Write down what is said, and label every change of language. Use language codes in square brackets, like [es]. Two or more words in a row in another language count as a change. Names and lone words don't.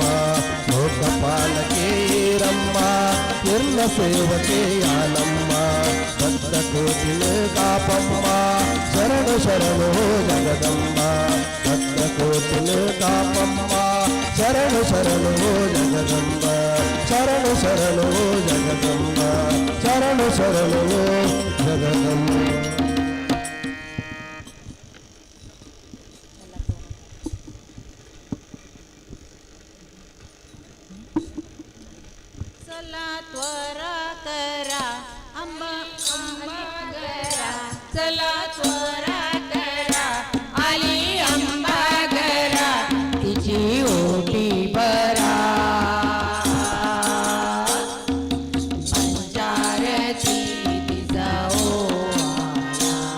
[kn] ಲೋಕಪಾಲಕೇ ರಮ್ಮ ನಿರ್ಮ ಸೇವಕೇ ಯಾನಮ್ಮ ಭಕ್ತ ಕೋಟಿನ ಕಾಪಮ್ಮ ಶರಣು ಶರಣು ಜಗದಮ್ಮ ಭಕ್ತ ಕೋಟಿನ ಕಾಪಮ್ಮ ಶರಣು ಶರಣು ಜಗದಮ್ಮ ಶರಣು ಶರಣು ಜಗದಮ್ಮ ಶರಣು ಶರಣು ಜಗದಮ್ಮ [mr] चला त्वरा करा अंबा अंबागरा चला त्वरा करा आली अंबागरा तिची ओटी भरा पंचारती तिचा ओवाळा